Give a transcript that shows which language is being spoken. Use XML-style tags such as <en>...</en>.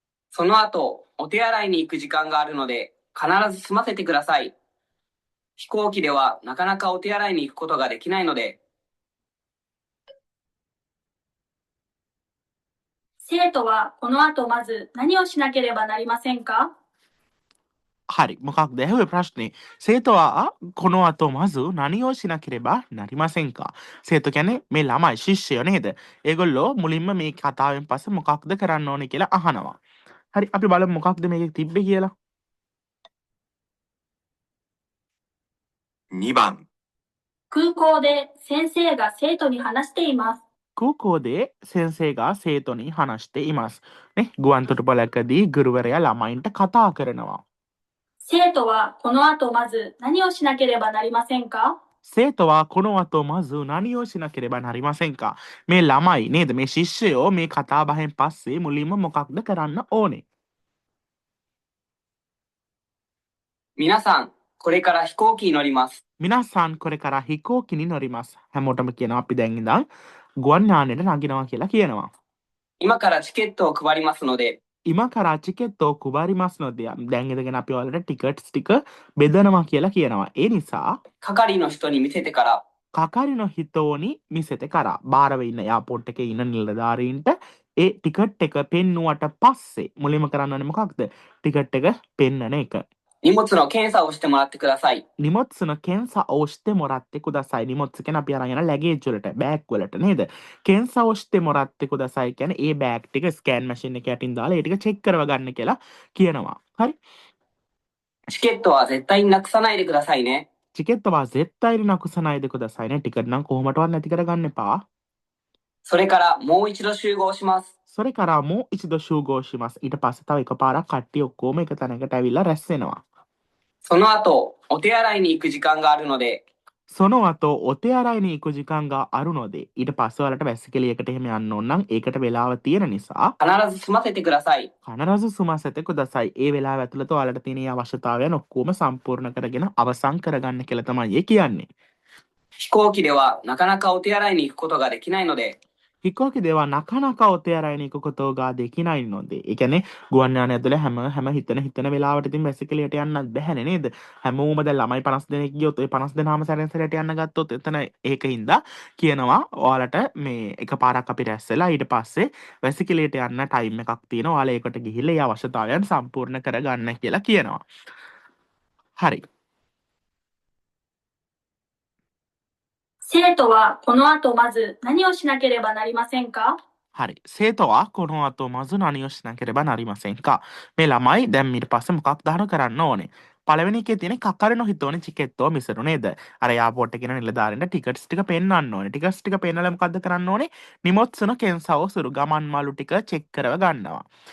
<ja>その後、お手洗いに行く時間があるので、必ず済ませてください。飛行機ではなかなかお手洗いに行くことができないので、生徒はこの後まず何をしなければなりませんか？</ja> <si>හරි මොකක්ද ඇහුවේ ප්‍රශ්නේ</si> <ja>සේතවා කොනවතෝ මසු නනියෝ ශින කිරෙබා නරිමසෙන්කා</ja> <si>සේතු කැනෙ මේ ළමයි ශිෂ්‍යයෝ නේද ඒගොල්ලෝ මුලින්ම මේ කතාවෙන් පස්සේ මොකක්ද කරන්න ඕනේ කියලා අහනවා හරි අපි බලමු මොකක්ද මේකේ තිබ්බේ කියලා</si> <ja>2番、空港で先生が生徒に話しています。 කූකෝදේ සෙන්සේගා සේතොනි හනශ්ටේ ඉමස්</ja> <si>නේ ගුවන්තොටුපලකදී ගුරුවරයා ළමයින්ට කතා කරනවා</si> <ja>生徒はこの後まず何をしなければなりませんか？ සේතවා කොනවතෝ මසු නනියෝ ශින කිරෙබා නරිමසෙන්කා</ja> <si>මේ ළමයි නේද මේ ශිෂ්‍යයෝ මේ කතාබහෙන් පස්සේ මුලින්ම මොකක්ද කරන්න ඕනේ</si> <ja>皆さん、これから飛行機に乗ります。 මිනස්සාන් කොර කරා හිකෝකිනි නොරිමස්</ja> <si>හැමෝටම කියනවා අපි දැන් ඉඳන් ගුවන් යානෙට නගිනවා කියලා කියනවා</si> <ja>今からチケットを配りますので、 ඉම කරා චිකෙත්තෝ කුබාරිමස් නොදය</ja> <si>දැන් ඉඳගෙන අපි ඔයාලට ටිකට්ස් ටික බෙදනවා කියලා කියනවා ඒ නිසා</si> <ja>係の人に見せてから、 කකරිනො හිතෝනි මිසෙත කරා</ja> <si>බාරව ඉන්න යාපෝට් එකේ ඉන්න නිලධාරීන්ට ඒ ටිකට් එක පෙන්නුවට පස්සේ මුලින්ම කරන්න ඕනේ මොකක්ද ටිකට් එක පෙන්නන එක</si> <ja>荷物の検査をしてもらってください。 නිමොත්සන කෙන්සා ඕෂ්ටේ මොරත්තේ කුදසයි</ja> <si>නිමොත්ස කෙන අපි අරන් යන ලැගේජ් වලට බෑග් වලට නේද</si> <ja>කෙන්සා ඕෂ්ටේ මොරත්තේ කුදසයි</ja> <si>කියන්නේ ඒ බෑග් ටික ස්කෑන් මැෂින් එක යටින් දාලා ඒ ටික චෙක් කරව ගන්න කියලා කියනවා හරි</si> <ja>チケットは絶対になくさないでくださいね。 චිකෙත්තවා සෙත්තයිරි නකුසනයිද කුදසයි</ja> <si>නේ ටිකට් නම් කොහොමටවත් නැති කරගන්න එපා</si> <ja>それからもう一度集合します。 සොරේ කරා මෝ ඉසිදෝ ශූගෝෂිමස්</ja> <si>ඊට පස්සේ තව එකපාරක් කට්ටිය ඔක්කොම එක තැනකට ඇවිල්ලා රැස් වෙනවා</si> <ja>その後、お手洗いに行く時間があるので、 සොනෝ අතෝ ඔතේ අරයිනි ඉකු ජිකංගා අරුනොදේ</ja> <si>ඊට පස්සවලට වැසිකලියකට එහෙම යන්න ඕන නම් ඒකට වෙලාව තියෙන නිසා</si> <ja>必ず済ませてください。 කනරසු සුමසතෙකු දසයි</ja> <si>ඒ වෙලා ඇතුළත ඔයාලට තියෙන ඒ අවශ්‍යතාවයන් ඔක්කොම සම්පූර්ණ කරගෙන අවසන් කරගන්න කියලා තමයි ඒ කියන්නේ</si> <ja>飛行機ではなかなかお手洗いに行くことができないので、 හිකෝකි දේවා නකනකා ඔතේ අරයිනි ඉකු කොතෝගා දෙකිනයි නොදේ</ja> <si>ඒ කියන්නේ ගුවන් යානය ඇතුලේ හැම හිතන වෙලාවට ඉතින් වැසිකලියට යන්නත් බැහැනේ නේද හැමෝම දැන් ළමයි 50 දෙනෙක් ගියොත් ඔය 50 දෙනාම සැරෙන් සැරේට යන්න ගත්තොත් එතන ඒකින්ද කියනවා ඔයාලට මේ එකපාරක් අපි රැස් වෙලා ඊට පස්සේ වැසිකලියට යන්න ටයිම් එකක් තියෙනවා ඔයාලා ඒකට ගිහිල්ලා ඒ අවශ්‍යතාවයන් සම්පූර්ණ කරගන්න කියලා කියනවා හරි</si> <ja>生徒はこの後まず何をしなければなりませんか？</ja> <si>හරි</si> <ja>සේතවා කොනෝ අතෝ මසු නනියෝෂ්න කෙරෙබ නරිමසෙන්කා</ja> <si>මේ ළමයි දැන් ඊට පස්සේ මොකක් දාන කරන්න ඕනේ පළවෙනි එකේ තියෙන</si> <ja>කකරන හිතෝනේ චිකෙත්තෝ මිසරු</ja> <si>නේද අර යාපෝට් එකේ නිලධාරීන්ට ටිකට්ස් ටික පෙන්නන්න ඕනේ ටිකට්ස් ටික පෙන්නලා මොකද්ද කරන්න ඕනේ</si> <ja>නිමොත්සන කෙන්සාව සුරු</ja> <si>ගමන් මාළු ටික චෙක් කරව ගන්නවා</si>